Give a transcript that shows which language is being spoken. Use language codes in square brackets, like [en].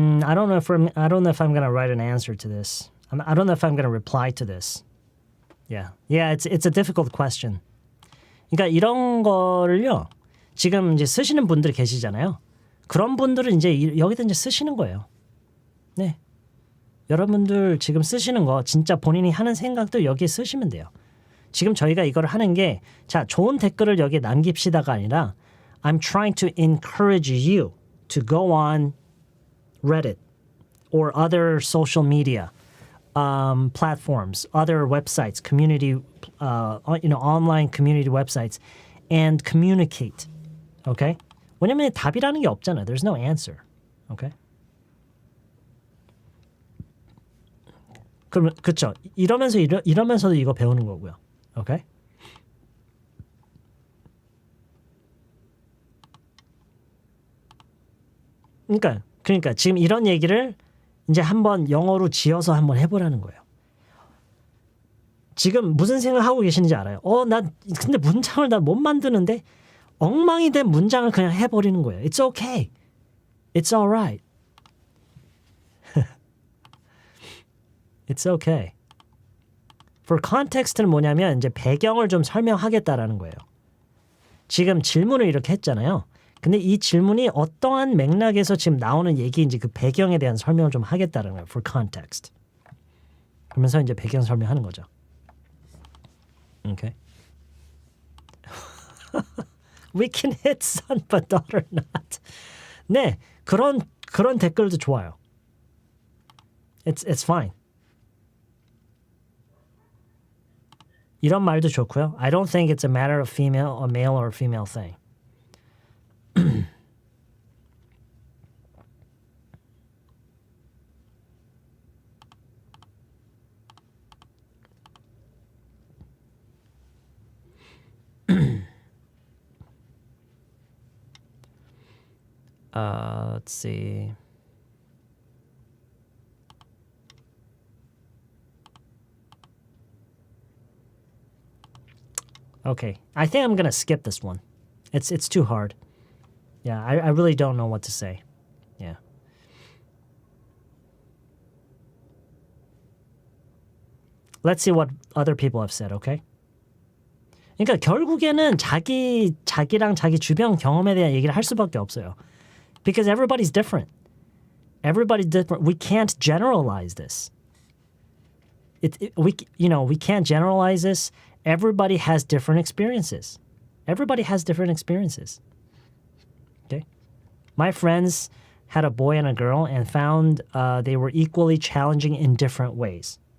[en] I don't know if I'm gonna write an answer to this. I don't know if I'm gonna reply to this. Yeah, it's a difficult question. [ko] 그러니까 이런 거를요. 지금 이제 쓰시는 분들 계시잖아요. 그런 분들은 이제 여기다 이제 쓰시는 거예요. 네. 여러분들 지금 쓰시는 거 진짜 본인이 하는 생각들 여기에 쓰시면 돼요. 지금 저희가 이걸 하는 게 자, 좋은 댓글을 여기에 남깁시다가 아니라 [en] I'm trying to encourage you to go on Reddit or other social media platforms, other websites, community, online community websites, and communicate. Okay? [ko] 왜냐면 답이라는 게 없잖아요. [en] There's no answer. Okay? [ko] 그럼 그렇죠. 이러면서도 이거 배우는 거고요. [en] Okay? [ko] 그러니까 지금 이런 얘기를 이제 한번 영어로 지어서 한번 해보라는 거예요. 지금 무슨 생각하고 계시는지 알아요. 난 근데 문장을 나 못 만드는데 엉망이 된 문장을 그냥 해버리는 거예요. [en] It's okay. It's alright. It's okay. [ko] For context는 뭐냐면 이제 배경을 좀 설명하겠다라는 거예요. 지금 질문을 이렇게 했잖아요. 근데 이 질문이 어떠한 맥락에서 지금 나오는 얘기인지 그 배경에 대한 설명을 좀 하겠다는 거예요. [en] For context. [ko] 그러면서 이제 배경 설명하는 거죠. [en] Okay. We can hit son but daughter not. [ko] 네, 그런 댓글도 좋아요. [en] It's fine. [ko] 이런 말도 좋고요. [en] I don't think it's a matter of a male or female thing. Let's see. Okay, I think I'm gonna skip this one. It's too hard. Yeah, I really don't know what to say. Yeah. Let's see what other people have said, okay? [ko] 그러니까 결국에는 자기랑 자기 주변 경험에 대한 얘기를 할 수밖에 없어요. [en] Because everybody's different. Everybody's different. We can't generalize this. We can't generalize this. Everybody has different experiences. Everybody has different experiences. Okay? My friends had a boy and a girl and found they were equally challenging in different ways.